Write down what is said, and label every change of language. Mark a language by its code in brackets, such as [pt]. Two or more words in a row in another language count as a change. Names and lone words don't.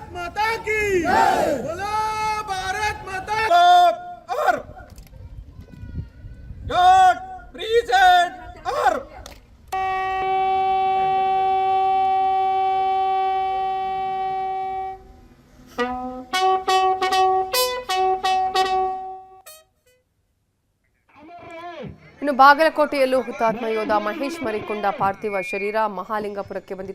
[hi] माता की बोलो भारत माता और [en] God present [hi] और [kn] ಇನ್ನು ಬಾಗಲಕೋಟೆಯಲ್ಲೂ ಹುತಾತ್ಮ ಯೋಧ ಮಹೇಶ್ ಮರಿಕೊಂಡ ಪಾರ್ಥಿವ ಶರೀರ ಮಹಾಲಿಂಗಪುರಕ್ಕೆ ಬಂದಿತ್ತು.